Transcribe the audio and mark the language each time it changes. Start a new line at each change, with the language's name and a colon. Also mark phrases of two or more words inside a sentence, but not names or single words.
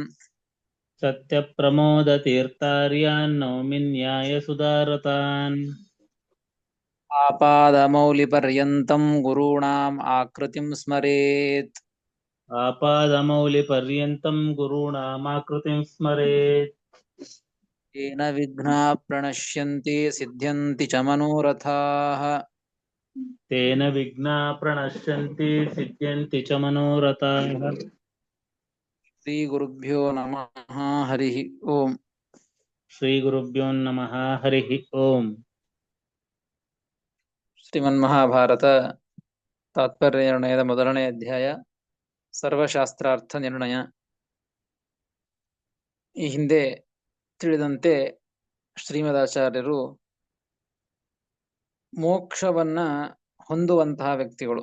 Sanskrit: सत्यप्रमोदतीर्थार्यान् नौमि न्यायसुधारतान् आपादमौलिपर्यन्तं गुरूणां आकृतिं स्मरेत् आपादमौलिपर्यन्तं गुरूणामाकृतिं स्मरेत् येन विघ्नाः प्रणश्यन्ति सिद्ध्यन्ति च मनोरथाः तेन विघ्ना प्रणश्यन्ति सिद्ध्यन्ति च मनोरथाः. श्रीगुरुभ्यो नमः हरिः ओಂ. श्रीगुरुभ्यो नमः हरि ओं.
Kannada: ಶ್ರೀಮನ್ಮಹಾಭಾರತ ತಾತ್ಪರ್ಯ ನಿರ್ಣಯದ ಮೊದಲನೇ ಅಧ್ಯಾಯ ಸರ್ವಶಾಸ್ತ್ರಾರ್ಥ ನಿರ್ಣಯ. ಈ ಹಿಂದೆ ತಿಳಿದಂತೆ ಶ್ರೀಮದಾಚಾರ್ಯರು ಮೋಕ್ಷವನ್ನ ಹೊಂದುವಂತಹ ವ್ಯಕ್ತಿಗಳು.